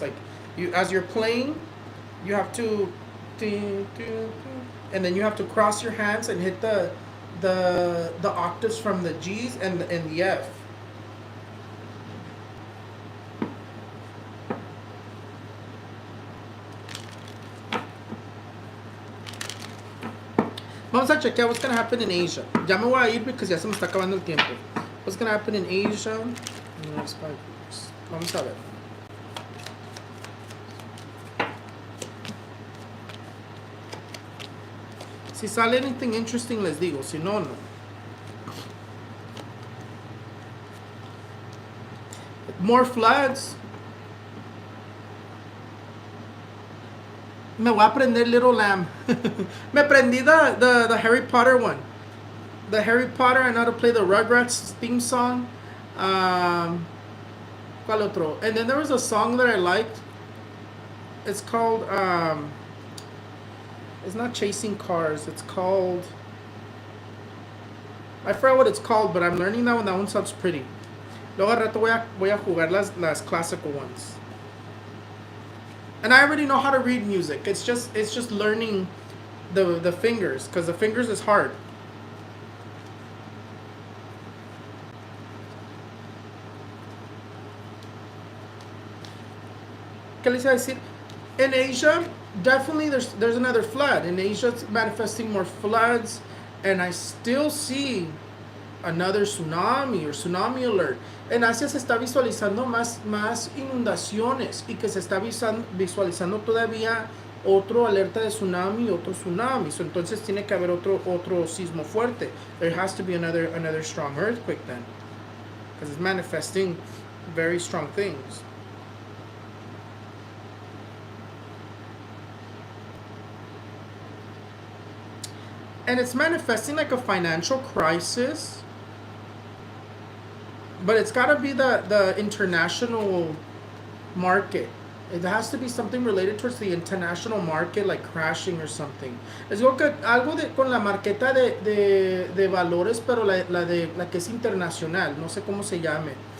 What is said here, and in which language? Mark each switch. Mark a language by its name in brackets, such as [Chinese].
[English] Like as you're playing, you have to, and then you have to cross your hands and hit the octaves from the G's and the F. [Spanish] Vamos a chequear [English] what's going to happen in Asia. [Spanish] Ya me voy a ir [English] because [Spanish] ya se me está acabando el tiempo. [English] What's going to happen in Asia in the next 5 years? [Spanish] Vamos a ver. Si sale [English] anything interesting, [Spanish] les digo. Si no, no. [English] More floods. [Spanish] Me voy a aprender Little Lamb. Me aprendí the Harry Potter one. [English] The Harry Potter, I know how to play the Rugrats theme song. [Spanish] ¿Cuál otro? [English] And then there was a song that I liked. It's called, it's not Chasing Cars. It's called, I forgot what it's called, but I'm learning that one. That one sounds pretty. [Spanish] Luego al rato voy a jugar las [English] classical ones. And I already know how to read music. It's just learning the fingers, because the fingers is hard. [Spanish] ¿Qué les iba a decir? [English] In Asia, definitely there's another flood. In Asia, it's manifesting more floods, and I still see another tsunami or tsunami alert. [Spanish] En Asia se está visualizando más inundaciones, y que se está visualizando todavía otro alerta de tsunami, otro tsunami. [English] So, [Spanish] entonces tiene que haber otro sismo fuerte. [English] There has to be another strong earthquake then, because it's manifesting very strong things. And it's manifesting like a financial crisis, but it's got to be the international market. It has to be something related towards the international market, like crashing or something. [Spanish] Es algo con la marqueta de valores, pero la que es internacional, no sé cómo se llame.